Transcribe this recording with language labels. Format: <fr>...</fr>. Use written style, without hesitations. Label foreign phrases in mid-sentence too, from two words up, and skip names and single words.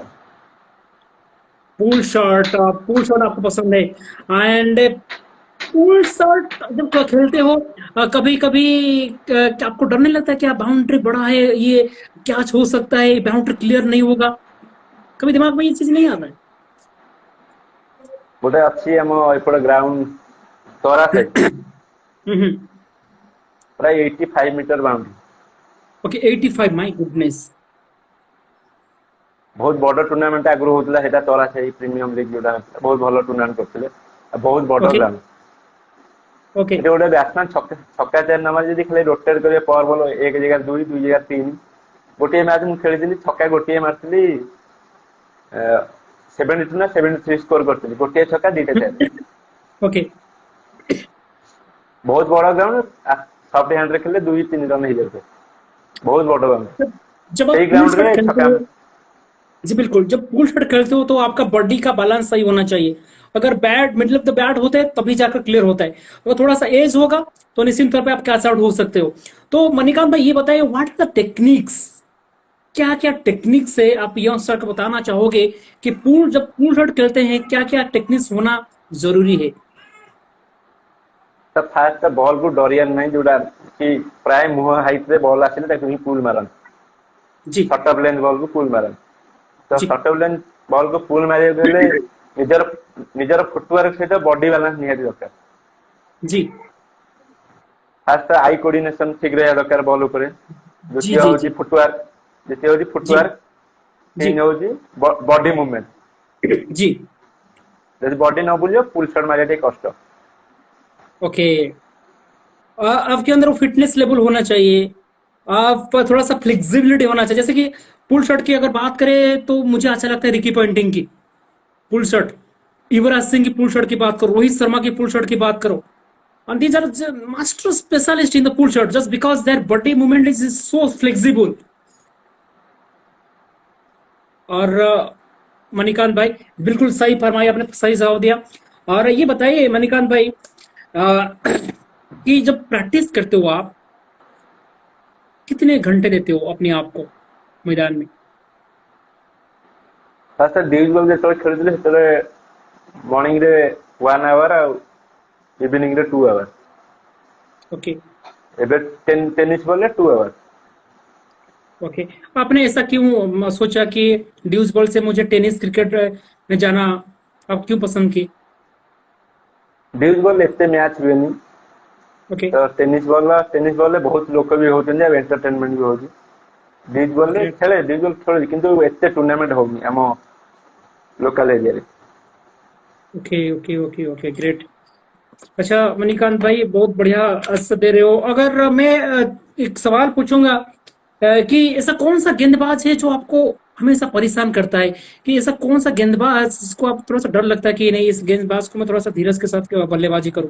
<en>pull shot? pull shot</en> <hi>आपको पसंद है? एंड</hi> <en>pull shot</en> <hi>जब खेलते हो, कभी कभी क्या आपको डर नहीं लगता कि बाउंड्री बड़ा है, ये कैच हो सकता है, बाउंड्री क्लियर नहीं होगा? कभी दिमाग में ये चीज नहीं आता है?</hi> <or>ଗୋଟେ ଅଛି ଆମ ଏପଟ ଗ୍ରାଉଣ୍ଡ ତରା ସାଇଡ୍, ପ୍ରାୟ 85 ମିଟର ବାଉଣ୍ଡ୍ରି।</or> <en>Okay 85, my goodness.</en> <or>ବହୁତ ବଡ ଟୁର୍ଣ୍ଣାମେଣ୍ଟ ଆଗରୁ ହଉଥିଲା, ସେଇଟା ତରା ସାହି ପ୍ରିମିୟମ ଲିଗ ଯୋଉଟା ହଉଥିଲା, ବହୁତ ଭଲ ଟୁର୍ଣ୍ଣାମେଣ୍ଟ କରୁଥିଲେ, ଆଉ ବହୁତ ବଡ</or> <hi>ओके</hi> <or>ଗ୍ରାଉଣ୍ଡ।</or> <hi>ओके।</hi> <or>ସେଠି ଗୋଟେ ବ୍ୟାଟ୍ସମ୍ୟାନ ଛକା ଚାରି ନମାରି ଯଦି ଖାଲି ରୋଟେଟ୍ କରିବେ ପର ବଲ ଏକ ଜାଗାରେ ଦୁଇ, ଦୁଇ ଜାଗାରେ ତିନି। ଗୋଟିଏ ମ୍ୟାଚ୍ ମୁଁ ଖେଳିଥିଲି, ଛକା ଗୋଟିଏ ମାରିଥିଲି, 72 ନା 73 ସ୍କୋର କରିଥିଲି, ଗୋଟିଏ ଛକା ଦିଟା ଚାରି।</or> <hi>ओके।</hi> <or>ବହୁତ ବଡ ଗ୍ରାଉଣ୍ଡ, ସଫ୍ଟ ହ୍ୟାଣ୍ଡରେ ଖେଳିଲେ 2-3 ରନ୍ ହେଇଯାଉଥାଏ, ବହୁତ ବଡ ଗ୍ରାଉଣ୍ଡ।</or> <hi>जब</hi> <or>ସେଇ</or> <hi>आप पूल</hi> <or>ଗ୍ରାଉଣ୍ଡରେ</or> <hi>शॉट खेलते</hi> <or>ଛକା।</or> <hi>हो, जी बिल्कुल, जब</hi> <en>pull shot</en> <hi>खेलते हो तो आपका बॉडी का बैलेंस सही होना चाहिए। अगर बैट</hi> <en>middle of the bat</en> <hi>होते हैं तभी जाकर क्लियर होता है, अगर थोड़ा सा एज होगा तो निश्चित तौर पे आप कैच आउट हो सकते हो। तो मणिकांत भाई ये बताइए,</hi> <en>What are the techniques?</en> <hi>क्या क्या टेक्निक्स है आप यंगस्टर को बताना चाहोगे कि पूल जब</hi> <en>pull shot</en> <hi>खेलते हैं क्या क्या टेक्निक्स होना जरूरी है?</hi> <or>ତ</or> <en>fast ball</en> <or>କୁ ଡରିବାର ନାହିଁ, ଯୋଉଟା କି ପ୍ରାୟ ମୁହଁ ହାଇଟ୍ ରେ ବଲ୍ ଆସିଲେ ତାକୁ ହିଁ ପୁଲ୍ ମାରନ୍ତି,</or> <hi>जी</hi> <en>short of length ball</en> <or>କୁ ପୁଲ୍ ମାରନ୍ତି। ତ</or> <hi>जी</hi> <en>short of length ball</en> <or>କୁ ପୁଲ୍ ମାରିବାକୁ ହେଲେ ନିଜର ନିଜର ଫୁଟୱାର୍କ ସହିତ</or> <en>body balance</en> <or>ନିହାତି ଦରକାର।</or> <hi>जी</hi> <en>fast eye coordination</en> <or>ଠିକ ରହିବା ଦରକାର ବଲ୍ ଉପରେ।</or> <hi>जी</hi> <or>ଦ୍ୱିତୀୟ</or> <hi>जी</hi> <or>ହଉଛି</or> <hi>जी</hi> <or>ଫୁଟୱାର୍କ, ଦ୍ୱିତୀୟ ହଉଛି</or> <hi>जी</hi> <or>ଫୁଟୱାର୍କ,</or> <hi>जी</hi> <or>ତିନି ହଉଛି</or> <en>body movement.</en> <hi>जी।</hi> <or>ଯଦି ବଡି ନ ବୁଲିବ</or> <en>pull shot</en> <or>ମାରିବା ଟିକେ କଷ୍ଟ।</or> <hi>ओके। आपके अंदर वो</hi> <en>fitness level</en> <hi>होना चाहिए, आप थोड़ा सा फ्लेक्सिबिलिटी होना चाहिए। जैसे कि</hi> <en>pull shot</en> <hi>की अगर बात करें तो मुझे अच्छा लगता है रिकी पॉइंटिंग की</hi> <en>pull shot,</en> <hi>युवराज सिंह की</hi> <en>pull shot</en> <hi>की बात करो, रोहित शर्मा की पुल शॉट की बात करो,</hi> <en>and these are the master specialist in the pull shot just because their body movement is so flexible।</en> <hi>और मणिकांत भाई बिल्कुल सही फरमाया आपने, सही जवाब दिया। और ये बताइए मणिकांत भाई, कि जब प्रैक्टिस करते हो आप कितने घंटे देते हो अपने आप को मैदान में?</hi> <en>fast deuce ball</en> <or>ଯେତେବେଳେ ଖେଳୁଥିଲେ ସେତେବେଳେ ମର୍ଣ୍ଣିଂ ରେ 1 ଆୱାର ଆଉ ଇଭିନିଂ ରେ 2 ଆୱାର।</or> <hi>ओके</hi> <or>ଏବେ</or> <en>tennis ball</en> <or>ରେ 2 ଆୱାର।</or> <hi>ओके। आपने ऐसा क्यों सोचा कि</hi> <en>deuce ball</en> <hi>से मुझे</hi> <en>tennis cricket</en> <hi>में जाना, आप क्यों पसंद की?</hi> <en>deuce ball</en> <or>ଏତେ ମ୍ୟାଚ୍ ହୁଏନି,</or> <hi>ओके</hi> <or>ତ</or> <en>tennis ball</en> <or>ରେ ବହୁତ ଲୋକ ବି ହଉଛନ୍ତି ଆଉ ଏଣ୍ଟରଟେନମେଣ୍ଟ ବି ହଉଛି।</or> <en>deuce ball</en> <or>ରେ</or> <hi>ग्रेट।</hi> <or>ଖେଳେ,</or> <en>deuce ball</en> <or>ଖେଳୁଛି କିନ୍ତୁ ଏତେ ଟୁର୍ଣ୍ଣାମେଣ୍ଟ ହଉନି ଆମ</or> <en>local area</en> <or>रे।</or> <en>Okay okay okay okay great.</en> <hi>अच्छा मणिकांत भाई बहुत बढ़िया आंसर दे रहे हो। अगर मैं एक सवाल पूछूंगा, कि ऐसा कौन सा गेंदबाज है जो आपको हमेशा परेशान करता है, कि ऐसा कौन सा गेंदबाज जिसको आप थोड़ा सा डर लगता है कि नहीं इस गेंदबाज को मैं थोड़ा सा धीरज के साथ बल्लेबाजी करूं?</hi>